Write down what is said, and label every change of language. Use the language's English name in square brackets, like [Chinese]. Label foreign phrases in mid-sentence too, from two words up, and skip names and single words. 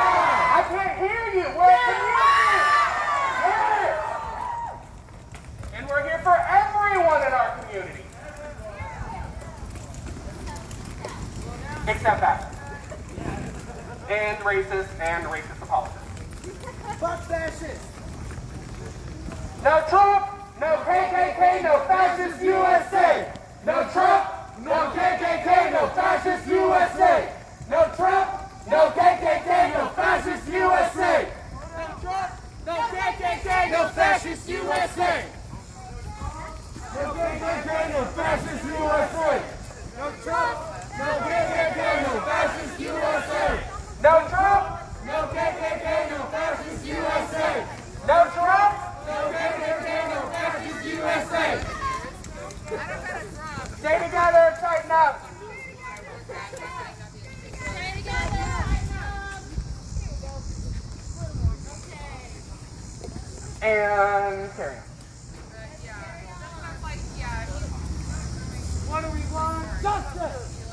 [English] I can't hear you. We're a community. Yes. And we're here for everyone in our community. Except that. And racist apologists. Fuck fascists. No Trump, no KKK, no fascist USA. No Trump, no KKK, no fascist USA. No Trump, no KKK, no fascist USA. No Trump. No KKK. No fascist USA. No KKK, no fascist USA. No Trump. No KKK. No fascist USA. No Trump, No KKK. No fascist USA. no Trump. No KKK. No fascist USA. Stay together, tighten up. Stay together. And carry on. What do we want? Justice.